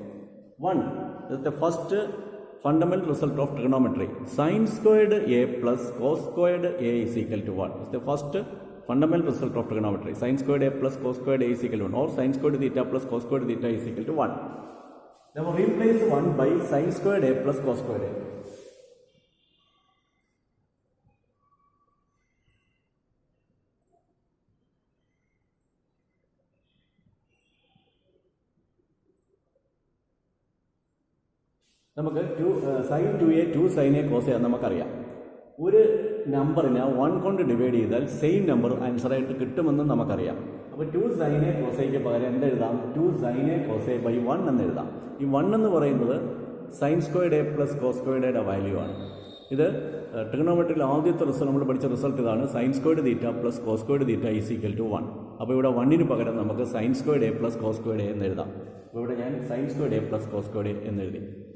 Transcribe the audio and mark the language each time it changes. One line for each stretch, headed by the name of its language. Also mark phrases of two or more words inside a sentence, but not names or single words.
English: 1 is the first fundamental result of trigonometry. Sin squared a plus cos squared a is equal to 1. It's the first fundamental result of trigonometry. Sin squared a plus cos squared a is equal to 1, or sin squared theta plus cos squared theta is equal to 1. Now replace 1 by sin squared a plus cos squared a. നമുക്ക് സൈൻ 2a 2 sin a cos a നമുക്കറിയാം.
Malayalam: ഒരു നമ്പറിനെ 1 കൊണ്ട് ഡിവൈഡ് ചെയ്താൽ
English: same number
Malayalam: ആൻസറായിട്ട് കിട്ടുമെന്ന് നമുക്കറിയാം.
English: അപ്പോൾ 2 sin a cos a
Malayalam: ക്ക് പകരം എന്തെഴുതാം?
English: 2 sin a cos a by 1
Malayalam: എന്ന് എഴുതാം. ഈ 1 എന്ന് പറയുന്നത്
English: sine squared a plus cos squared
Malayalam: എയുടെ വാല്യൂ ആണ്. ഇത് ട്രിഗണോമെട്രിയിൽ ആദ്യത്തെ റിസൾട്ട് നമ്മൾ പഠിച്ച റിസൾട്ട് ഇതാണ്.
English: sine squared theta plus cos squared theta is equal to 1.
Malayalam: അപ്പോൾ ഇവിടെ 1ന് പകരം നമുക്ക്
English: sine squared a plus cos squared a
Malayalam: എന്ന് എഴുതാം. അപ്പോൾ ഇവിടെ ഞാൻ
English: sine squared a plus cos squared a
Malayalam: എന്ന് എഴുതി.